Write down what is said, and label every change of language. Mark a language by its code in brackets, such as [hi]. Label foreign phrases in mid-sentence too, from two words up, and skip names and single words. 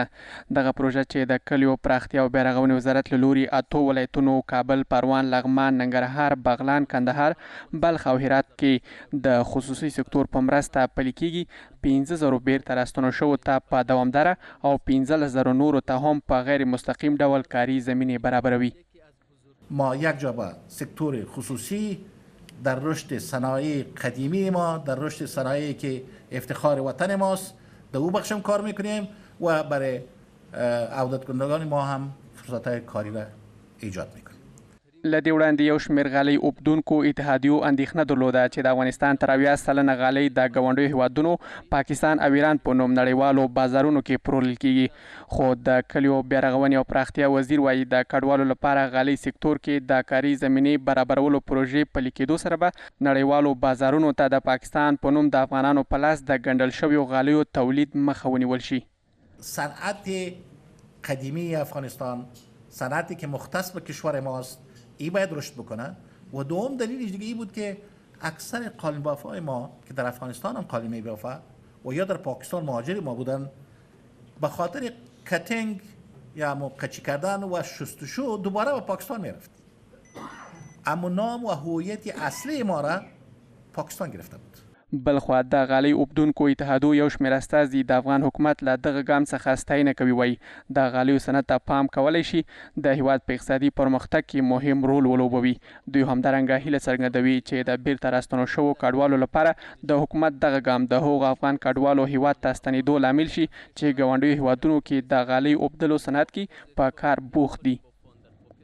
[ps] دغه پروژه چې د کلیو پراختیا او بیارغونې وزارت له لوري 8 ولایتونو کابل، پروان، لغمان، ننګرهار، بغلان، کندهار، بلخ او هرات کې د خصوصي سکتور په مرسته پلي کیږي. 15,000 بیرته راستنو شوو ته په دوامداره او 15,000 نورو ته هم په غیر مستقیم ډول کاری زمینه برابروي. [fa] ما یک جا به سکتور خصوصی در رشد صنایع قدیمی ما، در رشد صنایعی که افتخار وطن ماست در او بخشم کار میکنیم و برای عودت کنندگان ما هم فرصت‌های کاری را ایجاد میکنیم. [ps] له دې وړاندې یو شمېر غالۍ اوبدونکو اتحادیو اندېښنه درلوده چې د افغانستان تر 80 سلنه غالۍ د ګاونډیو هیوادونو پاکستان او ایران په نوم نړیوالو بازارونو کې پلورل کیږي. خو د کلیو بیارغونې او پراختیا وزیر وایي د کډوالو لپاره غالۍ سکتور کې د کاري زمینې برابرولو پروژې پلي کېدو سره به نړیوالو بازارونو ته د پاکستان په نوم د افغانانو په لاس د ګنډل شویو غالیو تولید مخه ونیول شي. [fa] صنعت قدیمی افغانستان، صنعتی که مختص به کشور ماست، این باید رشد بکنه. و دوم دلیلش دیگه ای بود که اکثر قالین بافای ما که در افغانستان هم قالین میبافه و یا در پاکستان مهاجر ما بودن، به خاطر کتینگ یا قچی کردن و شستشو دوباره به پاکستان میرفت. اما نام و هویت اصلی ما را پاکستان گرفته بود. [ps] بلخوا د غالۍ اوبدونکو اتحادو یو شمېر استازي د افغان حکومت له دغه ګام څخه ستاینه کوي. وایي د غالیو صنعت ته پام کولی شي د هیواد په اقتصادي پرمختګ کې مهم رول ولوبوي. دوی همدارنګه هیله څرګندوي چې د بیرته راستنو شوو کډوالو لپاره د حکومت دغه ګام د هغو افغان کډوالو هیواد ته ستنېدو لامل شي چې ګاونډیو هیوادونو کې د غالۍ اوبدلو صنعت کې په کار بوخت دي.